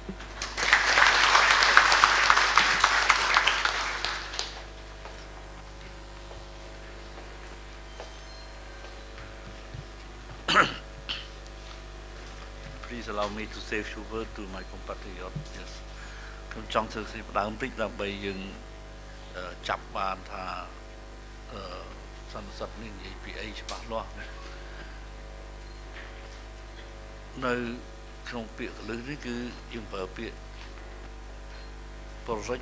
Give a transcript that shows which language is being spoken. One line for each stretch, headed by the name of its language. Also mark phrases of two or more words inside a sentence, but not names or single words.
English: Please allow me to say a few words to my compatriots. Yes.
Khmer: ខ្ញុំចង់ធ្វើសេចក្តីផ្ដើមបន្តិចដើម្បីយើងចាប់បានថាសន្និសីទនេះនិយាយពីអីច្បាស់លាស់នៅក្នុងពាក្យកលឹះនេះគឺយើងប្រើពាក្យ Project